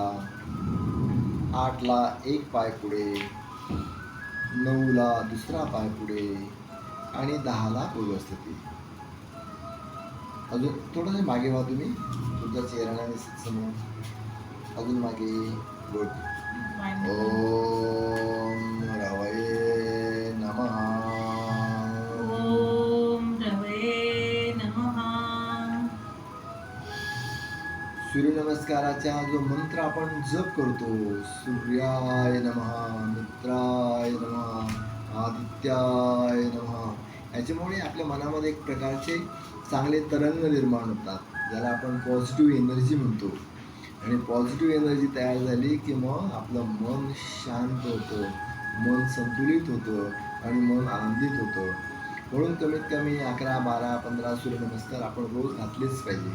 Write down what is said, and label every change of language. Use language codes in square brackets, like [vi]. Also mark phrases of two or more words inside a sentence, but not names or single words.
[mr] 8 ला एक पाय पुढे. 9 ला दुसरा पाय पुढे आणि 10 ला पूर्वस्थिती. अजून थोडंसं मागे व्हा तुम्ही. तुमचा चेहरा नाही दिसत समोर. अजून मागे. गुड. Fine. [sa] ओम रवये नमः. ओम रवये नमः. [mr] सूर्यनमस्काराचा जो मंत्र आपण जप करतो, [sa] सूर्याय नमः, मित्राय नमः, आदित्याय नमः, [mr] याच्यामुळे आपल्या मनामध्ये एक प्रकारचे चांगले तरंग निर्माण होतात, ज्याला आपण [en] positive energy [mr] म्हणतो. आणि [en] positive energy [mr] तयार झाली की मग आपलं मन शांत होतं, मन संतुलित होतं आणि मन आनंदित होतं. म्हणून कमीत कमी 11, 12, 15 सूर्यनमस्कार आपण रोज घातलेच पाहिजे.